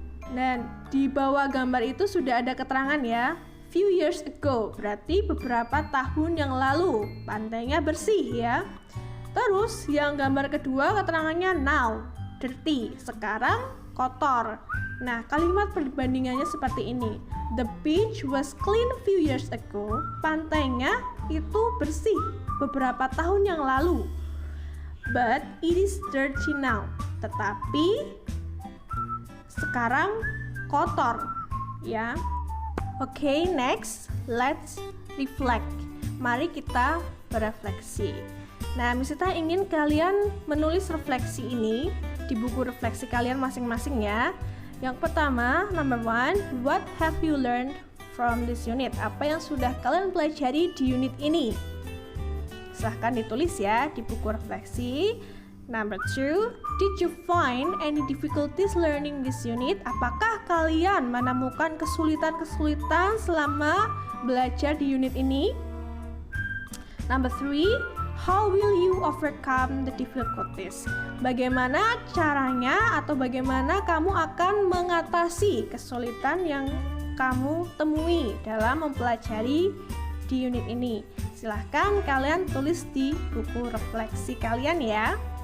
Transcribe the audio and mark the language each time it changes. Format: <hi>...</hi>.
<id>Dan di bawah gambar itu sudah ada keterangan ya,</id> <en>few years ago,</en> <id>berarti beberapa tahun yang lalu. Pantainya bersih ya. Terus yang gambar kedua keterangannya now, dirty, sekarang kotor. Nah, kalimat perbandingannya seperti ini.</id> <en>The beach was clean a few years ago.</en> <id>Pantainya itu bersih beberapa tahun yang lalu.</id> <en>But it is dirty now.</en> <id>Tetapi sekarang kotor, ya.</id> <en>Oke, next, let's reflect.</en> <id>Mari kita berefleksi. Nah, Miss Tita ingin kalian menulis refleksi ini di buku refleksi kalian masing-masing ya. Yang pertama, number 1,</id> <en>what have you learned from this unit?</en> <id>Apa yang sudah kalian pelajari di unit ini? Silahkan ditulis ya di buku refleksi.</id> <en>Number 2, did you find any difficulties learning this unit?</en> <id>Apakah kalian menemukan kesulitan-kesulitan selama belajar di unit ini?</id> <en>Number 3, how will you overcome the difficulties?</en> <id>Bagaimana caranya atau bagaimana kamu akan mengatasi kesulitan yang kamu temui dalam mempelajari di unit ini? Silahkan kalian tulis di buku refleksi kalian ya.</id>